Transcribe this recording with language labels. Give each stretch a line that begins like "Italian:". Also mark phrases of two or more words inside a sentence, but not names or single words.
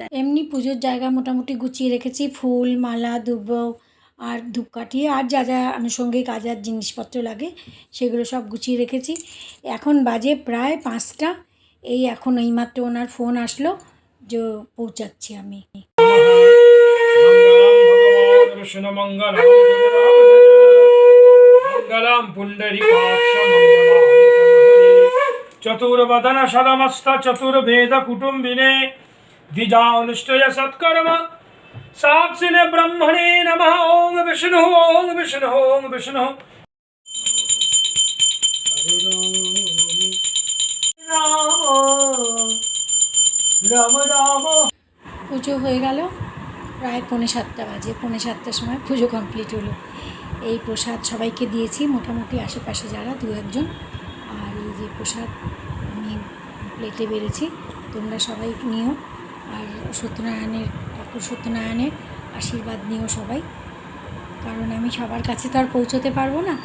Bangla: এমনি পুজোর জায়গা মোটামুটি গুছিয়ে রেখেছি, ফুল মালা দুব্বো আর ধূপকাঠি আর যা যা আনুষঙ্গিক আজার জিনিসপত্র লাগে সেগুলো সব গুছিয়ে রেখেছি। এখন বাজে প্রায় 5টা। এই এখন এইমাত্র ওনার ফোন আসলো যে পৌঁছাচ্ছি আমি।
Sanskrit: मंगलम पुंडरीकाक्ष चतुर्वदन सदमस्त चतुर्वेद कुटुंबिने द्विजानुष्ठय सत्कर्म साक्षिणे ब्रह्मणे नमः। ओम विष्णु ओम विष्णु ओम विष्णु। राम राम।
Bangla: পুজো হয়ে গেল, প্রায় 6:45 বাজে, 6:45টার সময় পুজো কমপ্লিট হলো। এই প্রসাদ সবাইকে দিয়েছি, মোটামুটি আশেপাশে যারা 2-1 জন। আর এই যে প্রসাদ আমি প্লেটে বেড়েছি, তোমরা সবাই নিও। আর ঠাকুর সত্যনারায়ণের আশীর্বাদ নিও সবাই, কারণ আমি সবার কাছে তো আর পৌঁছতে পারবো না।